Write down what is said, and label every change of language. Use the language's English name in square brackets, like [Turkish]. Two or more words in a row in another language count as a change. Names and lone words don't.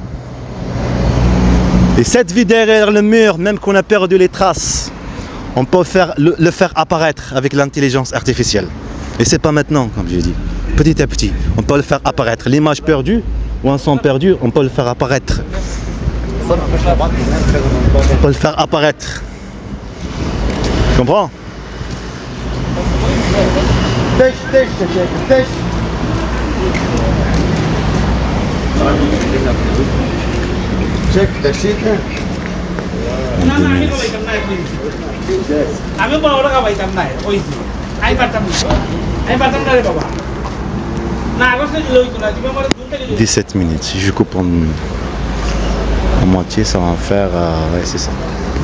[French] Et cette vie derrière le mur, même qu'on a perdu les traces, on peut le faire apparaître avec l'intelligence artificielle. Et c'est pas maintenant, comme j'ai dit. Petit à petit, on peut le faire apparaître. L'image perdue ou un son perdu, on peut le faire apparaître. On peut le faire apparaître. Tu comprends? [English] Check the shit. [Bangla] আমি বড় টাকা পাইতাম না ওই আমি পারতাম না রে বাবা না আগস্টে দিলে হইতো না তুমি আমার জুন থেকে [English] 17 minutes. [French] Si je coupe en moitié, ça va en faire... ouais, c'est ça.